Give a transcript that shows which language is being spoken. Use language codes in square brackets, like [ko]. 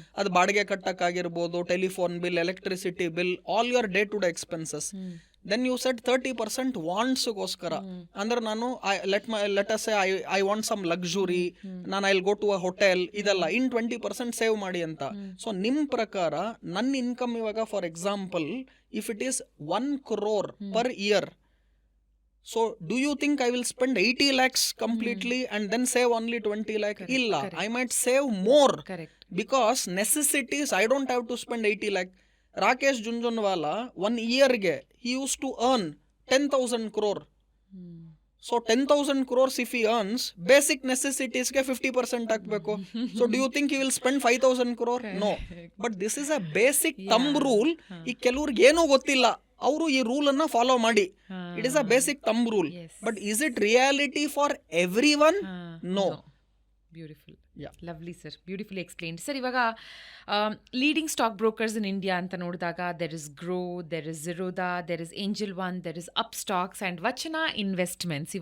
[kn] ಅದು ಬಾಡಿಗೆ ಕಟ್ಟಕ್ಕಾಗಿರ್ಬೋದು, telephone bill, electricity bill, [en] All your day to day expenses. Then you set 30% ವಾಂಟ್ಸ್ಗೋಸ್ಕರ. ಅಂದ್ರೆ ನಾನು let us say I want some luxury, ನಾನು I will go to a hotel, ಇದೆಲ್ಲ in 20% save ಮಾಡಿ ಅಂತ. [kn] So ನಿಮ್ ಪ್ರಕಾರ ನನ್ನ ಇನ್ಕಮ್ ಇವಾಗ [en] For example if it is 1 crore per year, so do you think I will spend 80 lakhs completely and then save only 20 lakh? Illa, I might save more. Correct. Because necessities, I don't have to spend 80 lakh. Rakesh Jhunjhunwala 1 year ge he used to earn 10,000 crore. So 10,000 crores if he earns, basic necessities [kn] ಗೆ 50% ಹಾಕ್ಬೇಕು. [en] So do you think he will spend 5,000 crore? No. But this is a basic thumb rule. [kn] ಈ ಕೆಲವ್ರಿಗೆ ಏನೂ ಗೊತ್ತಿಲ್ಲ, ಅವರು ಈ rule ಅನ್ನ follow ಮಾಡಿ. [en] It is a basic thumb rule. But is it reality for everyone? No. Beautiful. Lovely sir, beautifully explained. Sir, ಇವಾಗ leading stock brokers in India [kn] ಅಂತ ನೋಡಿದಾಗ [en] There is Groww, there is Zerodha, there is Angel One, there is Upstox and Vachana investments.